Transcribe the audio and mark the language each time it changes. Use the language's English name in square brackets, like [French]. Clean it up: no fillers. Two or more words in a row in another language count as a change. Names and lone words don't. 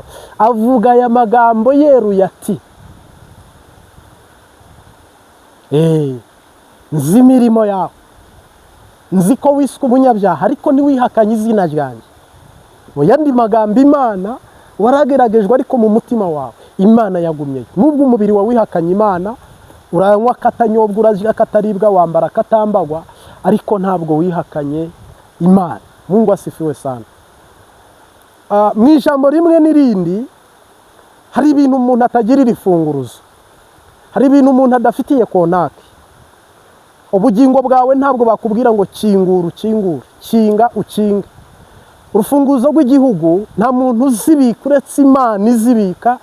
[Kinyarwanda] Avuga aya magambo yeruye ati, nzi imirimo yawe, nzi ko wiswe umunyabyaha, ariko ntiwihakanye izina ryanjye. Mu yandi magambo, Imana warageragejwe, ariko mu mutima wawe Imana yagumyeyo. Nubwo umubiri wawe wihakanye Imana, uranywa katanyobwa, urazira kataribwa, wambara katambagwa, ariko ntabwo wihakanye Imana. [Swahili] Mungu asifiwe sana. [Kinyarwanda] Mu ijambo rimwe n'irindi hari ibintu umuntu atagirira ifunguruzo, hari ibintu umuntu adafitiye kontake. Ubugingo bwawe ntabwo bakubwira ngo kingura ukingure, kinga ukinge. Urufunguzo rw'igihugu nta muntu uzibika uretse Imana izibika.